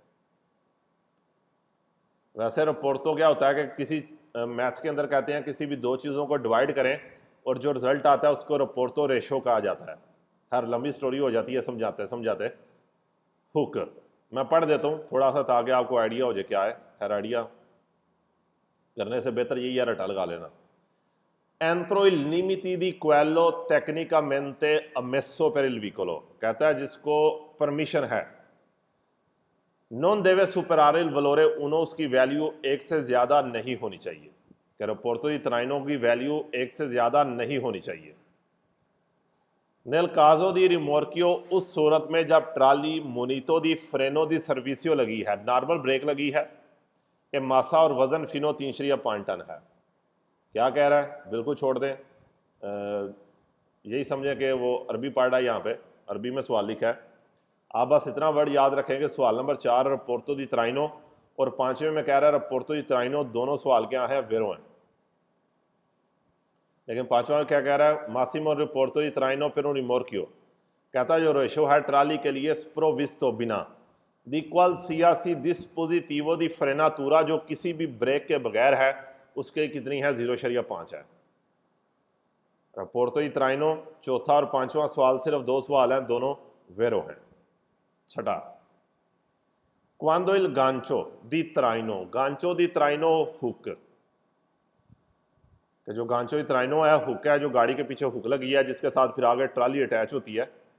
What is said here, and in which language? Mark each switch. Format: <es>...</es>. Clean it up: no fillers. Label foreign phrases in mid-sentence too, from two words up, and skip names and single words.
<hi>वैसे रपोर्टो क्या होता है कि किसी मैथ के अंदर कहते हैं किसी भी 2 चीज़ों को डिवाइड करें और जो रिजल्ट आता है उसको रपोर्टो रेशो कहा जाता है। हर लंबी स्टोरी हो जाती है समझाते समझाते। हुक मैं पढ़ देता हूँ थोड़ा सा ताकि आपको आइडिया हो जाए क्या है। खैर आइडिया करने से बेहतर यही है रटा लगा लेना।</hi> <it>Entro il limiti di quello tecnicamente ammesso per il vicolo,</it> <hi>कहता है जिसको परमिशन है।</hi> <it>Non deve superare il valore 1,</it> <hi>उसकी वैल्यू 1 से ज़्यादा नहीं होनी चाहिए। कि</hi> <it>rapporto di traino</it> <hi>की वैल्यू 1 से ज़्यादा नहीं होनी चाहिए।</hi> <it>Nel caso di rimorchio,</it> <hi>उस सूरत में जब ट्राली</hi> <it>munito di freno di servizio</it> <hi>लगी है, नॉर्मल ब्रेक लगी है, कि मासा और वजन फिनो 3.5 टन है। क्या कह रहा है, बिल्कुल छोड़ दें, यही समझें कि वो अरबी पढ़ रहा है, यहाँ पे अरबी में सवाल लिखा है। आप बस इतना वर्ड याद रखेंगे, सवाल नंबर 4</hi> <it>rapporto di traino</it> <hi>और 5वें में कह रहा है</hi> <it>rapporto di traino,</it> <hi>दोनों सवाल क्या हैं, वेरो हैं। लेकिन 5वां में क्या कह रहा है,</hi> <it>massimo rapporto di traino per un rimorchio,</it> <hi>कहता है जो रेशो है ट्राली के लिए स्प्रोविस्तो बिना</hi> <it>di qualsiasi dispositivo di frenatura,</it> <hi>जो किसी भी ब्रेक के बगैर है, उसके कितनी है, 0.5 है।</hi> <it>rapporto di traino</it> <hi>चौथा और 5वां सवाल सिर्फ 2 सवाल हैं, दोनों वेरो हैं। 6,</hi> <it>quando il gancio di traino, gancio di traino</it> <hi>हुक, कि जो</hi> <it>gancio di traino</it> <hi>है हुक है, जो गाड़ी के पीछे हुक लगी है जिसके साथ फिर आगे ट्राली अटैच होती है।</hi>